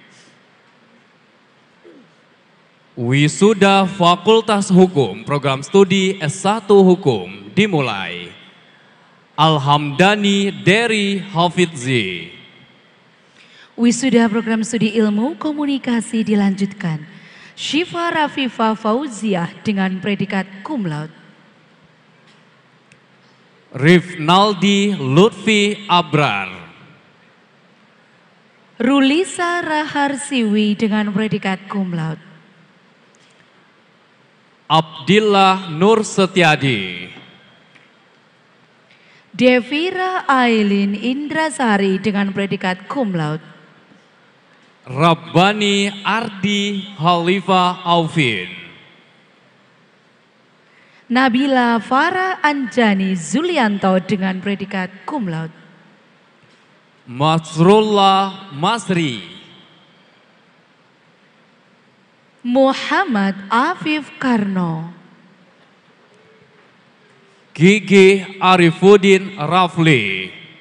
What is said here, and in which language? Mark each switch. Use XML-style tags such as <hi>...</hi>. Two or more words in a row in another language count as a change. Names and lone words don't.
<id>Wisuda Fakultas Hukum Program Studi S1 Hukum dimulai. Alhamdani Dery Hafidzi. Wisuda Program Studi Ilmu Komunikasi dilanjutkan. Syifa Rafifa Fauziah dengan predikat</id> <la>cum laude.</la> <id>Rifnaldi Lutfi Abrar. Rulisa Raharsiwi dengan predikat</id> <la>cum laude.</la> <id>Abdillah Nur Setiadi. Devira Ailin Indrasari dengan predikat</id> <la>cum laude.</la> <id>Rabbani Ardi Khalifah Aufin. Nabila Farah Anjani Zulianto dengan predikat</id> <la>cum laude.</la> <id>Masrullah Masri. Muhammad Afif Karno. Gigi Arifuddin Rafli.</id>